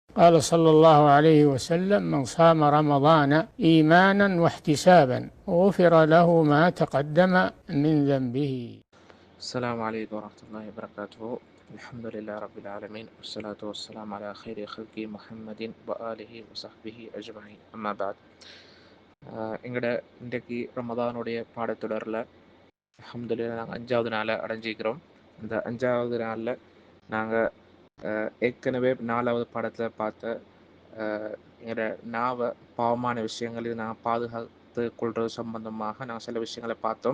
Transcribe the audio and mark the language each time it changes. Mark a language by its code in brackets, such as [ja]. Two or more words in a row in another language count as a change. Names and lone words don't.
[ar] قال صلى الله عليه وسلم: من صام رمضان إيمانا واحتسابا غفر له ما تقدم من ذنبه. السلام عليكم ورحمة الله وبركاته. الحمد لله رب العالمين والصلاة والسلام على خير خلق محمد وآله وصحبه أجمعين. أما بعد, [ta] எங்களோட இன்றைக்கு ரமதானுடைய பாடத்தொடரில் அல்ஹம்துலில்லாஹ் நாங்கள் 5வது நாளை அடைஞ்சிக்கிறோம். இந்த 5வது நாளில் நாங்கள் ஏற்கனவே 4வது பாடத்தில் பார்த்த எங்களோட நாவை பாவமான விஷயங்களில் நாங்கள் பாதுகாத்து கொள்வது சம்பந்தமாக நாங்கள் சில விஷயங்களை பார்த்தோம்.